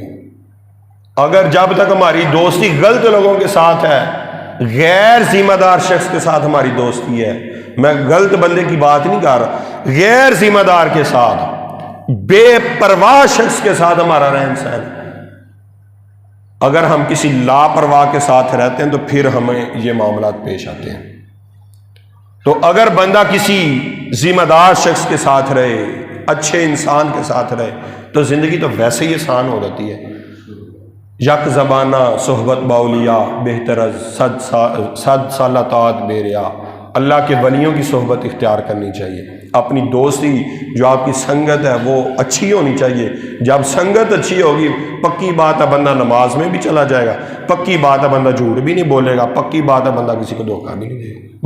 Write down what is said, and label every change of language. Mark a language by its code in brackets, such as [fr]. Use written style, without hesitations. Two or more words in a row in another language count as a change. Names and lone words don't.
[ur] اگر جب تک ہماری دوستی غلط لوگوں کے ساتھ ہے، غیر ذمہ دار شخص کے ساتھ ہماری دوستی ہے، میں غلط بندے کی بات نہیں کر رہا، غیر ذمہ دار کے ساتھ، بے پرواہ شخص کے ساتھ ہمارا رہن سہن، اگر ہم کسی لاپرواہ کے ساتھ رہتے ہیں تو پھر ہمیں یہ معاملات پیش آتے ہیں۔ تو اگر بندہ کسی ذمہ دار شخص کے ساتھ رہے، اچھے انسان کے ساتھ رہے، تو زندگی تو ویسے ہی آسان ہو جاتی ہے۔ [fa] یک زبانہ صحبت باولیاء بہتر از صد سالہ طاعت بے ریا۔ [ur] اللہ کے ولیوں کی صحبت اختیار کرنی چاہیے۔ اپنی دوستی جو آپ کی سنگت ہے وہ اچھی ہونی چاہیے۔ جب سنگت اچھی ہوگی، پکی بات ہے بندہ نماز میں بھی چلا جائے گا، پکی بات ہے بندہ جھوٹ بھی نہیں بولے گا، پکی بات ہے بندہ کسی کو دھوکہ بھی نہیں دے گا۔